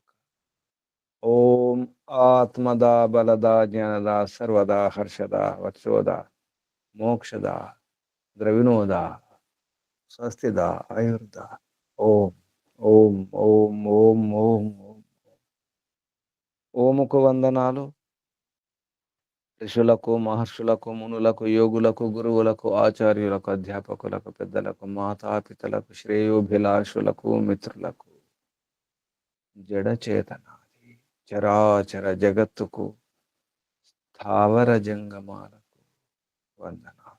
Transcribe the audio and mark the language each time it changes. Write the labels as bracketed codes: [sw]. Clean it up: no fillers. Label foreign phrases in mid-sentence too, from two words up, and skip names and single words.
[sa] ओम आत्मदा बलदा ज्ञानदा सर्वदा हर्षदा वत्सोदा मोक्षदा द्रविणोदा स्वस्तिदा आयुर्दा। ओम ओम ओम ओम ओम ओम [te] ओमुకు వందనాలు ఋషులకు, మహర్షులకు, మునులకు, యోగులకు, గురువులకు, ఆచార్యులకు, అధ్యాపకులకు, పెద్దలకు, మాతాపితలకు, శ్రేయోభిలాషులకు, మిత్రులకు, జడచేతనాది చరాచర జగత్తుకు, స్థావర జంగమాలకు వందనాలు.